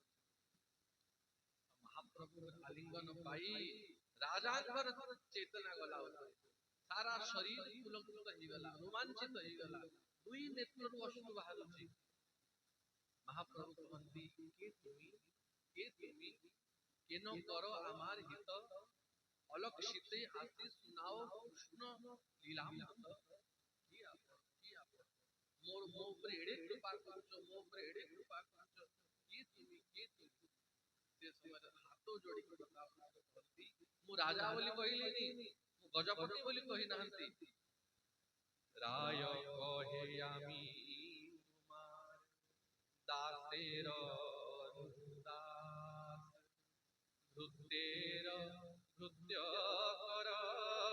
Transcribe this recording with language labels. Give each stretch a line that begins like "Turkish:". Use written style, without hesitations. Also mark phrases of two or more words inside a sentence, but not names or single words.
Odia: ମହାପ୍ରଭୁଙ୍କ ଆଲିଙ୍ଗନ ପାଇ ରାଜାଙ୍କର ଚେତନା ଗଲା ଉପରେ, ସାରା ଶରୀର ପୁଲକିତ ହେଇଗଲା, ରୋମାଞ୍ଚିତ ହେଇଗଲା, ଦୁଇ ନେତ୍ରରୁ ଅଶ୍ରୁ ବାହାରୁଛି। ମହାପ୍ରଭୁ କହନ୍ତି,
Bangla: কে তুমি, কে তুমি, কেন কর আমার হিত, অলক্ষিতে আসি শুনাও কৃষ্ণ লীলামৃত। কি আপন, কি আপন, মোর
Odia: ମୋ ଉପରେ ଏଡେ କୃପା କରୁଛ, ମୋ ଉପରେ ଏଡେ କୃପା କରୁଛ, କିଏ ତୁମି, କିଏ ତୁମି। ସେ ସମୟରେ ହାତ ଯୋଡିକି କହନ୍ତି, ମୁଁ ରାଜା ବୋଲି କହିଲିନି, ମୁଁ ଗଜପତି ବୋଲି କହିନାହାନ୍ତି।
Bangla: রায় কহে আমি তোমার দাসের দাস, ভৃত্যের ভৃত্য কর